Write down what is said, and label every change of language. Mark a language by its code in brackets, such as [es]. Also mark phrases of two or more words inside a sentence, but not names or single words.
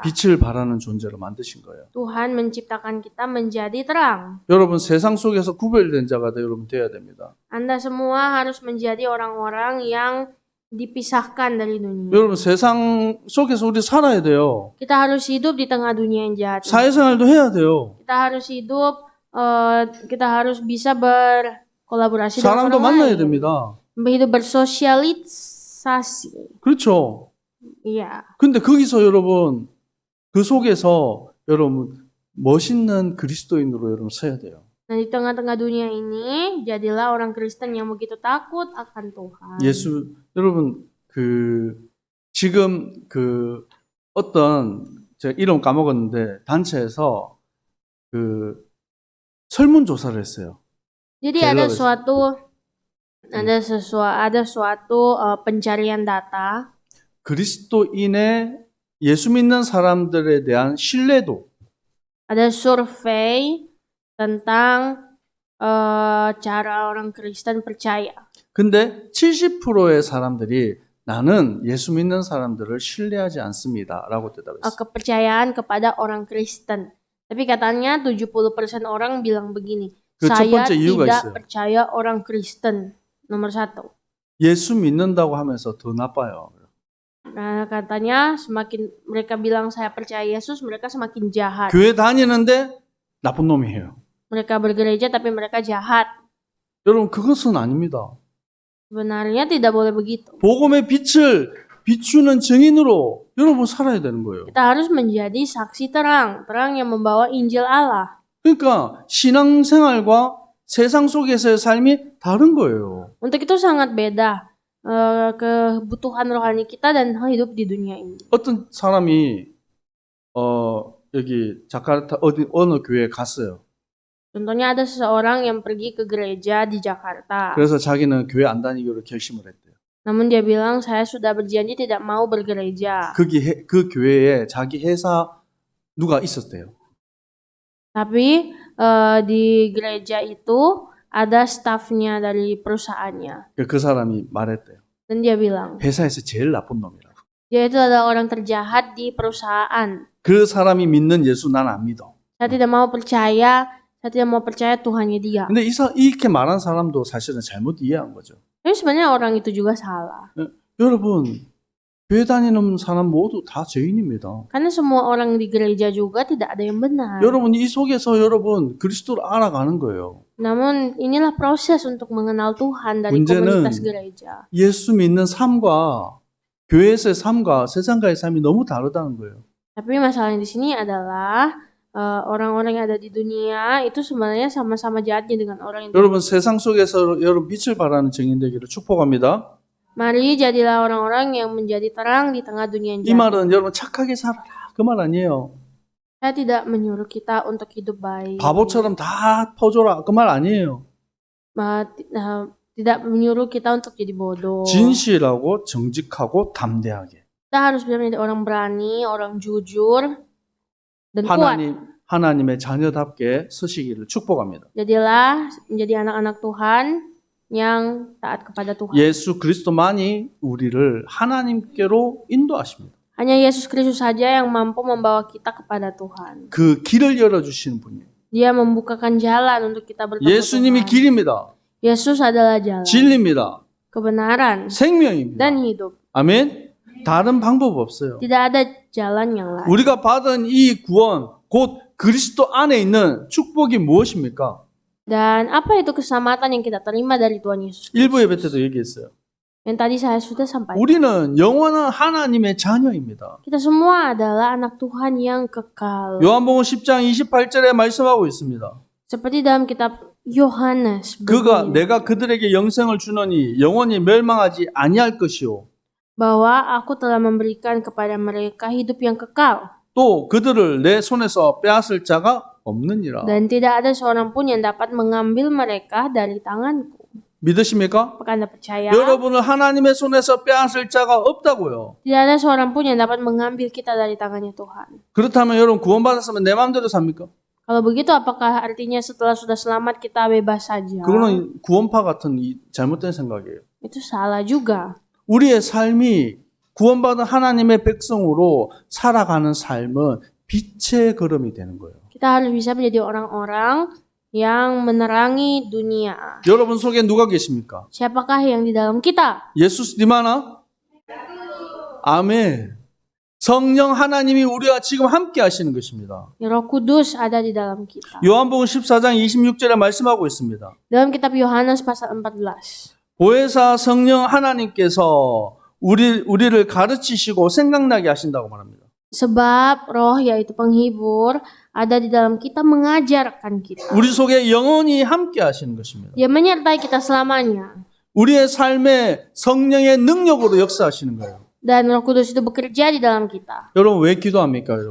[ko] 빛을 발하는 존재로 만드신 거예요. [id] Tuhan menciptakan kita menjadi terang. [ko] 여러분, 세상 속에서 구별된 자가 여러분 돼야 됩니다. [id] Anda semua harus menjadi orang-orang yang dipisahkan dari dunia. [ko] 여러분, 세상 속에서 우리 살아야 돼요. [id] Kita harus hidup di tengah dunia yang jahat. [ko] 사회생활도 해야 돼요. [id] Kita harus hidup, kita harus bisa berkolaborasi dengan [ko] 사람도 [id] orang [ko] 만나야 [id] lain. [ko] 됩니다. [id] Hidup bersosialisasi. [ko] 그렇죠. [id] Iya. [ko] 근데 거기서 여러분, 그 속에서 여러분, 멋있는 그리스도인으로 여러분 서야 돼요. [id] Nah, di tengah-tengah dunia ini, jadilah orang Kristen yang begitu takut akan Tuhan. [ko] 예수, 여러분, 지금 어떤, 제가 이름 까먹었는데, 단체에서 설문조사를 했어요. [id] Jadi ada suatu pencarian data. [ko] 그리스도인의 예수 믿는 사람들에 대한 신뢰도, [id] Ada survei tentang cara orang Kristen percaya. [ko] 근데 70%의 사람들이 나는 예수 믿는 사람들을 신뢰하지 않습니다. 라고 대답했어요. [id] Kepercayaan kepada orang Kristen. Tapi katanya 70% orang bilang begini, [ko] 그 첫 [id] saya [ko] 번째 이유가 [id] tidak [ko] 있어요. [id] percaya orang Kristen. Nomor 1. [ko] 예수 믿는다고 하면서 더 나빠요. [id] Nah, katanya semakin mereka bilang saya percaya Yesus, mereka semakin jahat. [ko] 교회 다니는데 나쁜 놈이에요. [id] Mereka bergereja tapi mereka jahat. [ko] 여러분, 그것은 아닙니다. [id] Sebenarnya tidak boleh begitu. [ko] 복음의 빛을 비추는 증인으로 여러분 살아야 되는 거예요. [id] Kita harus menjadi saksi terang, terang yang membawa Injil Allah. [ko] 그러니까 신앙생활과 세상 속에서의 삶이 다른 거예요. [id] Untuk itu sangat beda kebutuhan rohani kita dan hidup di dunia ini. [ko] 어떤 사람이 여기 자카르타 어느 교회에 갔어요. [id] Contohnya ada seseorang yang pergi ke gereja di Jakarta. [ko] 그래서 자기는 교회 안 다니기로 결심을 했대요. [id] Namun dia bilang saya sudah berjanji tidak mau bergereja. [ko] 그 교회에 자기 회사 누가 있었대요. [id] Tapi di gereja itu ada stafnya dari perusahaannya. [ko] 그 사람이 말했대요. [id] Dan dia bilang, [ko] 회사에서 제일 나쁜 놈이라고. [id] dia itu adalah orang terjahat di perusahaan. [ko] 그 사람이 믿는 예수 난 안 믿어. [id] Saya tidak mau percaya Tuhannya dia. [ko] 근데 이렇게 말한 사람도 사실은 잘못 이해한 거죠. [id] Tapi sebenarnya orang itu juga salah. [ko] 여러분, 교회 다니는 사람 모두 다 죄인입니다. [id] Karena semua orang di gereja juga tidak ada yang benar. [ko] 여러분, 이 속에서 여러분 그리스도를 알아가는 거예요. [id] Namun inilah proses untuk mengenal Tuhan dari [ko] 문제는 [id] komunitas gereja. [ko] 예수 믿는 삶과 교회에서의 삶과 세상과의 삶이 너무 다르다는 거예요. [id] Tapi masalahnya di sini adalah orang-orang yang ada di dunia itu sebenarnya sama-sama jahatnya dengan orang yang [ko] 여러분, 세상 속에서 여러분 빛을 발하는 증인 되기를 축복합니다. [id] Mari jadilah orang-orang yang menjadi terang di tengah dunia yang [ko] 이 [id] jahat. [ko] 말은 여러분 착하게 살아라 그 말 아니에요. [id] Saya tidak menyuruh kita untuk hidup baik. [ko] 바보처럼 다 퍼줘라 그 말 아니에요. [id] Tidak menyuruh kita untuk jadi bodoh. [ko] 진실하고 정직하고 담대하게. [id] Kita harus menjadi orang berani, orang jujur, dan kuat. [ko] 하나님의 자녀답게 서시기를 축복합니다. [id] Jadilah menjadi anak-anak Tuhan yang taat kepada Tuhan. [ko] 예수 그리스도만이 우리를 하나님께로 인도하십니다. [id] Hanya Yesus Kristus saja yang mampu membawa kita kepada Tuhan. [ko] 그 길을 열어주시는 분이에요. [id] Dia membukakan jalan untuk kita bertemu [ko] 예수님이 [id] Tuhan. [ko] 길입니다. [id] Yesus adalah jalan, [ko] 진리입니다. [id] kebenaran, [ko] 생명입니다. [id] dan hidup. [ko] 아멘. 다른 방법 없어요. [id] Tidak ada jalan yang lain. [ko] 우리가 받은 이 구원, 곧 그리스도 안에 있는 축복이 무엇입니까? [id] Dan apa itu keselamatan yang kita terima dari Tuhan Yesus? [ko] 일부 예배 때도 얘기했어요. [id] Yang tadi saya sudah sampaikan. [ko] 우리는 영원한 하나님의 자녀입니다. [id] Kita semua adalah anak Tuhan yang kekal. [ko] 요한복음 10장 28절에 말씀하고 있습니다. [id] Seperti dalam kitab Yohanes. [ko] 그가 [id] begini, [ko] 내가 그들에게 영생을 주노니 영원히 멸망하지 아니할 것이요. [id] bahwa aku telah memberikan kepada mereka hidup yang kekal. [ko] 또 그들을 내 손에서 빼앗을 자가 없느니라. [id] Dan tidak ada seorang pun yang dapat mengambil mereka dari tanganku. [ko] 믿으십니까? [id] Apakah Anda percaya? [ko] 여러분을 하나님의 손에서 빼앗을 자가 없다고요. [id] Tidak ada seorang pun yang dapat mengambil kita dari tangannya Tuhan. [ko] 그렇다면 여러분 구원받았으면 내 마음대로 삽니까? [id] Kalau begitu, apakah artinya setelah sudah selamat kita bebas saja? [ko] 그거는 구원파 같은 잘못된 생각이에요. [id] Itu salah juga. [ko] 우리의 삶이 구원받은 하나님의 백성으로 살아가는 삶은 빛의 걸음이 되는 거예요. [id] Kita harus bisa menjadi orang-orang yang menerangi dunia. [ko] 여러분 속에 누가 계십니까? [id] Siapakah yang di dalam kita? Yesus di mana? 아멘. [ko] 성령 하나님이 우리와 지금 함께 하시는 것입니다. [id] Roh Kudus ada di dalam kita. [ko] 요한복음 14장 26절에 말씀하고 있습니다. [id] Dalam kitab Yohanes pasal 14. [ko] 보혜사 성령 하나님께서 우리를 가르치시고 생각나게 하신다고 말합니다. [id] Sebab roh yaitu penghibur ada di dalam kita mengajarkan kita. [ko] 우리 속에 영원히 함께 하시는 것입니다. [id] Dia menyertai kita selamanya. [ko] 우리의 삶에 성령의 능력으로 역사하시는 거예요. [id] Dan Roh Kudus itu bekerja di dalam kita. [ko] 여러분 왜 기도합니까, 여러분?